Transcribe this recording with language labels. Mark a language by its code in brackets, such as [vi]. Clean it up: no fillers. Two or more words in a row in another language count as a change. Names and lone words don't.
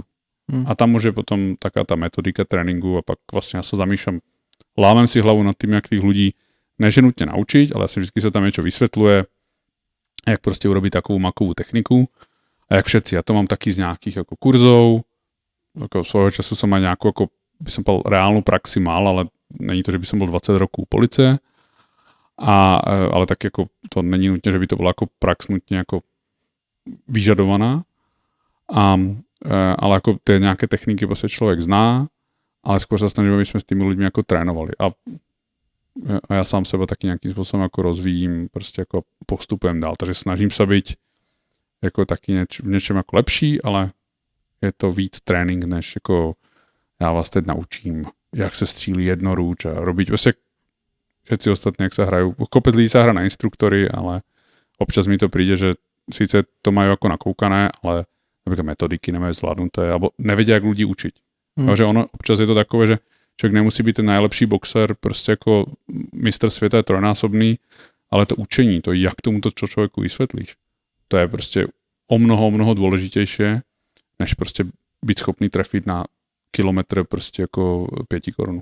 [sk] A tam už je potom taká tá metodika tréninku a pak vlastne ja sa zamýšľam, lámem si hlavu nad tým, jak tých ľudí neže nutně naučiť, ale asi vždycky sa tam niečo vysvetľuje, jak prostě urobiť takovou makovú techniku a jak všetci. Ja to mám taky z nejakých ako kurzov, ako svojho času som aj nejakú, ako by som povedal, reálnu praxi mal, ale není to, že by som bol 20 rokov u policie, [cs] ale tak jako to není nutně, že by to byla jako prax nutně jako vyžadovaná, ale jako ty nějaké techniky prostě člověk zná, [sk] ale skôr sa snažíme, aby sme s tými ľuďmi jako trénovali. [cs] A já sám sebe taky nějakým způsobem jako rozvíjím, prostě jako postupujem dál, takže snažím se být jako taky v něčem jako lepší, ale je to víc trénink, než jako já vás teď naučím, jak se střílí jednoruč [sk] a robiť, prostě všetci ostatní, [cs] jak sa hrajú. [sk] Kopec lidí sa hra na instruktory, ale občas mi to príde, že síce to majú ako nakoukané, ale napríklad metodiky nemajú zvládnuté, alebo nevedia, jak ľudí učiť. [cs] Takže ono, občas je to takové, že člověk nemusí být ten nejlepší boxer, prostě jako mistr světa je trojnásobný, ale to učení, to jak tomu to člověku vysvětlíš, to je prostě o mnoho důležitější, než prostě být schopný trefit na kilometr prostě jako 5 korun.